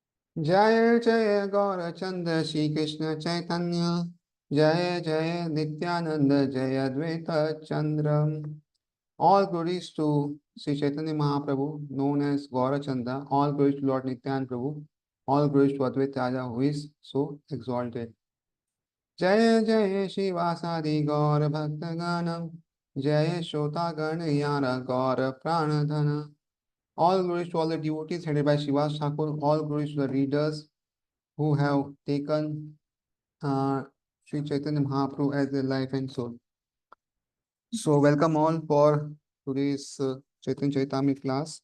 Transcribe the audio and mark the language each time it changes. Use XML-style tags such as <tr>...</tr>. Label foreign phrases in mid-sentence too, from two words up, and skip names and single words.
<bn>জয় জয় গৌরচন্দ্র শ্রী কৃষ্ণ চৈতন্য জয় জয় নিত্যানন্দ জয় অদ্বৈত চন্দ্র.</bn> <en>All glories to Sri Chaitanya Mahaprabhu, known as Gaurachandra. All glories to Lord Nityan Prabhu. All glories to Advaita Raja, who is so exalted.</en> <bn>জয় জয় শিবাসাদি গৌর ভক্তগণ জয় শ্রোতাগণ যার গৌর প্রাণধন.</bn> <en>All glories to all the devotees headed by Shivas Thakur. All glories to the readers who have taken Sri Chaitanya Mahaprabhu as their life and soul. So, welcome all for today's Chaitanya Charitamrita class.</en>